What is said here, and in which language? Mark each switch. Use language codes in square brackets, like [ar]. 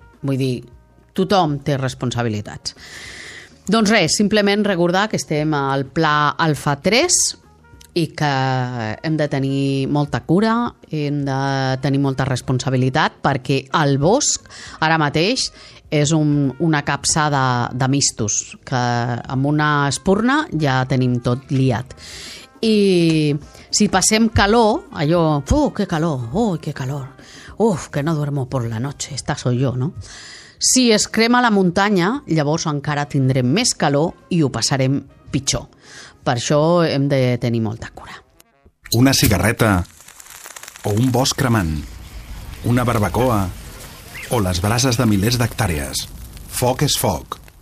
[ca] Vull dir, tothom té responsabilitats. Doncs res, simplement recordar que estem al Pla Alfa 3 i que hem de tenir molta cura, hem de tenir molta responsabilitat perquè el bosc ara mateix és una capsa de mistos que amb una espurna ja tenim tot liat. I si passem calor, allò, [es] que calor, que calor, que no duermo por la noche, esta soy yo, no? [ca] Si es crema la muntanya, llavors encara tindrem més calor i ho passarem pitjor. Per això hem de tenir molta cura. Una cigarreta o un bosc cremant, una barbacoa o les brases de milers d'hectàrees. Foc és foc.